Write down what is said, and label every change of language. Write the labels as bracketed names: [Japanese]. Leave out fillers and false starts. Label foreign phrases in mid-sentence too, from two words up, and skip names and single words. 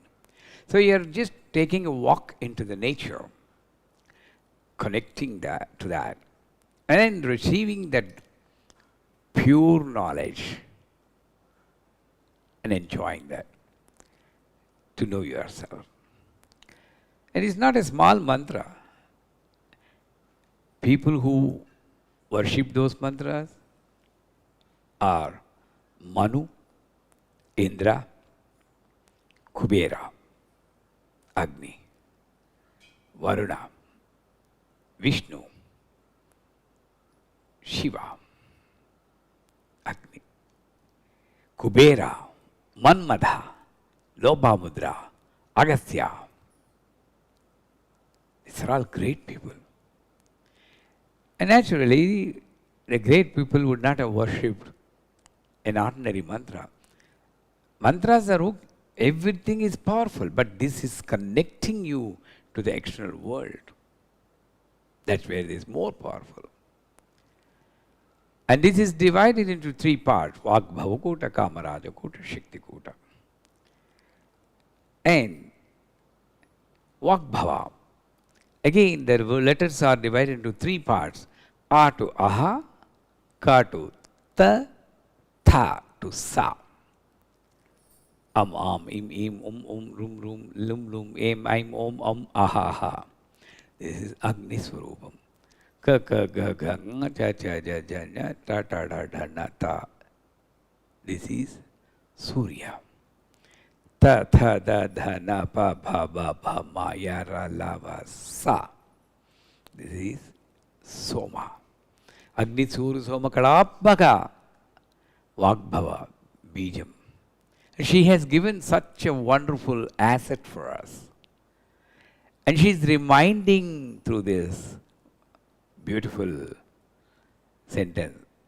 [English] So you're just taking a walk into the nature, connecting that to that, and then receiving that pure knowledge and enjoying that to know yourself. And it's not a small mantra. People who worship those mantras are Manu, Indra, Kubera, Agni, Varuna, Vishnu, Shiva, Agni, Kubera, Manmadha, Lobhamudra, Agastya. These are all great people. And naturally, the great people would not have worshipped an ordinary mantra. Mantras are okay. Everything is powerful, but this is connecting you to the external world. That's where it is more powerful. And this is divided into three parts: Vagbhavakuta, Kamarajakuta, Shaktikuta. And Vagbhava, again the letters are divided into three parts: A to Aha, Ka to Ta, Tha to Sa. [Sanskrit] Am, im, rum, rum, lum, lum, em, aim, om, aha, ha. [English] This is [Sanskrit] Agni Swarupam. Ka, ka, ga, ga, nga, cha, cha, ja, ja, nya, ta, ta, da, da, na, ta. [English] This is Surya. [Sanskrit] ta tha da dha na pa bha ba bha ma ya ra la va sa. [English] This is Soma. [Sanskrit] Agni Suru Soma Kalapaka Vagbhava Bijam. [English] She has given such a wonderful asset for us. And she is reminding through this beautiful sentence.